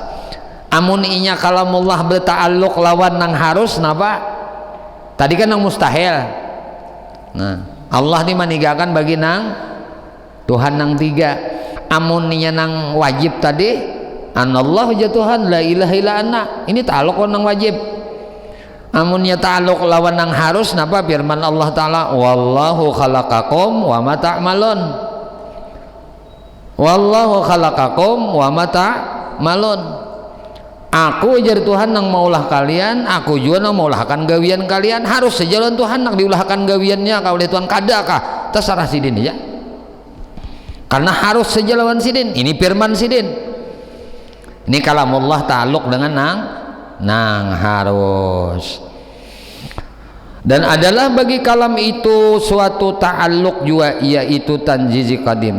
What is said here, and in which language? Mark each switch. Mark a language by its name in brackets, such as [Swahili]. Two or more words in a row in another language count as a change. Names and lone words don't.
[Banjar] Amun inya kalamullah berta'alluq lawan nang harus napa? Tadi kan nang mustahil. Nah Allah ini menigakan bagi nang Tuhan nang tiga. Amun inya nang wajib tadi anallahu ja Tuhan [Arabic] لا إله إلا أنا, [Banjar] ini ta'alluq nang wajib. Amunnya ta'alluq lawan nang harus napa firman Allah Ta'ala [Arabic] والله خلقكم وما تعملون. والله خلقكم وما تعملون. [Banjar] Aku ujar Tuhan nang maulah kalian, aku juga nang maulahkan gawian kalian. Harus sejalan Tuhan nang diulahkan gawiannya kau oleh Tuhan kadakah terserah sidin ya, karena harus sejalan sidin. Ini firman sidin. Ini kalamullah ta'alluq dengan nang harus. Dan adalah bagi kalam itu suatu ta'alluq juga, yaitu [Arabic] تنجيزي قديم.